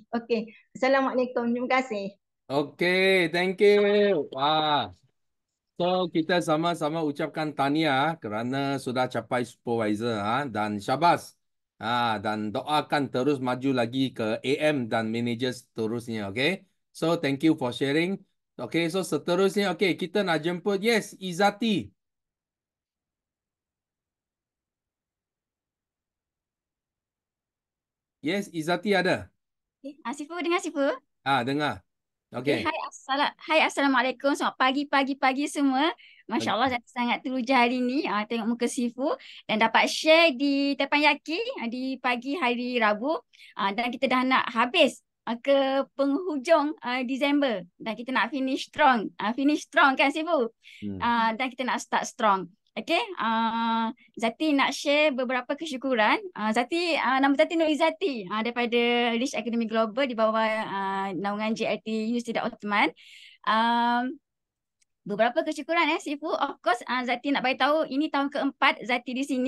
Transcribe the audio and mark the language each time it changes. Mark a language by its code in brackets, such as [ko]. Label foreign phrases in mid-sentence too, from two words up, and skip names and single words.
[ms] Okey. Assalamualaikum. Terima kasih. [en] Okay, thank you. Wah. [ms] So kita sama-sama ucapkan tahniah kerana sudah capai supervisor dan syabas. Dan doakan terus maju lagi ke AM dan manager seterusnya, okay? [en] So thank you for sharing. [ms] Okay, so seterusnya okay, kita nak jemput yes, Izati. Yes, Izati ada. Sifu dengar Sifu? Dengar. Okay. Hai, Assalamualaikum. Selamat pagi semua. [ar] Masya Allah, [ms] Zati sangat teruja hari ni tengok muka Sifu dan dapat share di Teppanyaki di pagi hari Rabu. Dan kita dah nak habis ke penghujung Disember dan kita nak [en] finish strong. Finish strong kan Sifu? [ms] Dan kita nak [en] start strong. [ms] Okay, Zati nak share beberapa kesyukuran. Nama Zati Nur Izzati daripada Rich Academy Global di bawah naungan JLT Yusri Othman. Beberapa kesyukuran Sifu. [en] Of course [ms] Zati nak bagi tahu ini tahun keempat Zati di sini.